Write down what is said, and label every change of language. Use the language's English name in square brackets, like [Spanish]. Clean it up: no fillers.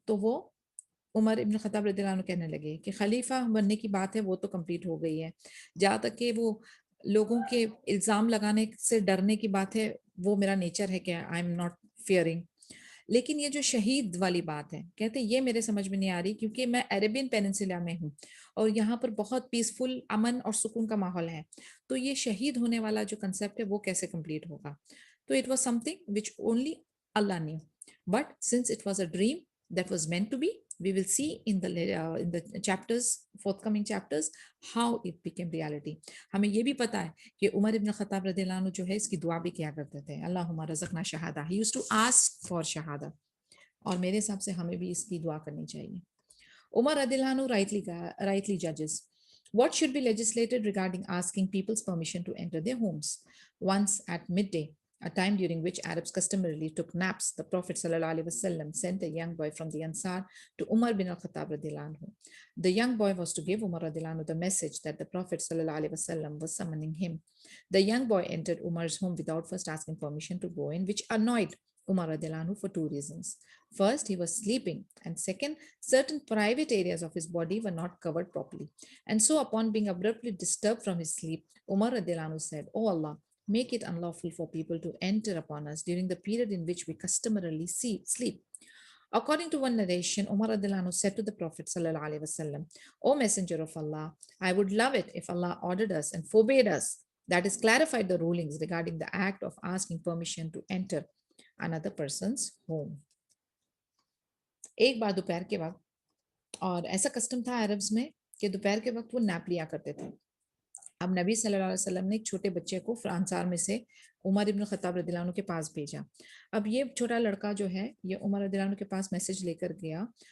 [Hindi] तो वो उमर इब्न खत्ताब रदियल्लाहु अन्हु कहने लगे कि खलीफा बनने की बात है वो तो कंप्लीट हो गई है, जहाँ तक कि वो लोगों के इल्ज़ाम लगाने से डरने की बात है वो मेरा नेचर है कि [English] I am not fearing. [Hindi] लेकिन ये जो शहीद वाली बात है, कहते ये मेरे समझ में नहीं आ रही क्योंकि मैं अरेबियन पेनिनसुला में हूँ और यहाँ पर बहुत पीसफुल अमन और सुकून का माहौल है, तो ये शहीद होने वाला जो कंसेप्ट है वो कैसे कंप्लीट होगा? [English] तो it was something which only Allah knew, but since it was a dream that was meant to be, we will see in the chapters, forthcoming chapters, how it became reality. [Hindi] हमें ये भी पता है कि उमर इब्न Khattab रदियल्लाहु अन्हु जो है इसकी दुआ भी किया करते थे, [Arabic] अल्लाहुम्मा रज़क़ना शहादा, [English] he used to ask for shahada, [Hindi] और मेरे हिसाब से हमें भी इसकी दुआ करनी चाहिए। [English] Umar radiallahu anhu rightly judges what should be legislated regarding asking people's permission to enter their homes. Once at midday, a time during which Arabs customarily took naps, the Prophet ﷺ sent a young boy from the Ansar to Umar bin al-Khattab radiallahu anhu. The young boy was to give Umar radiallahu anhu the message that the Prophet ﷺ was summoning him. The young boy entered Umar's home without first asking permission to go in, which annoyed Umar radiallahu anhu for 2 reasons. First, he was sleeping, and second, certain private areas of his body were not covered properly. And so, upon being abruptly disturbed from his sleep, Umar radiallahu anhu said, "O Allah, make it unlawful for people to enter upon us during the period in which we customarily sleep." According to one narration, Umar radiallahu anhu said to the Prophet sallallahu alaihi wasallam, "O Messenger of Allah, I would love it if Allah ordered us and forbade us, that is, clarified the rulings regarding the act of asking permission to enter another person's home." [Hindi] एक बार दोपहर के वक्त, और ऐसा custom था Arabs में कि दोपहर के वक्त वो नैप लिया करते थे। अब नबी सल्लल्लाहु अलैहि वसल्लम ने एक छोटे बच्चे को अंसार में से उमर इब्न खत्ताब रदियल्लाहु अन्हु के पास भेजा। अब ये छोटा लड़का जो है ये उमर रदियल्लाहु अन्हु के पास मैसेज लेकर गया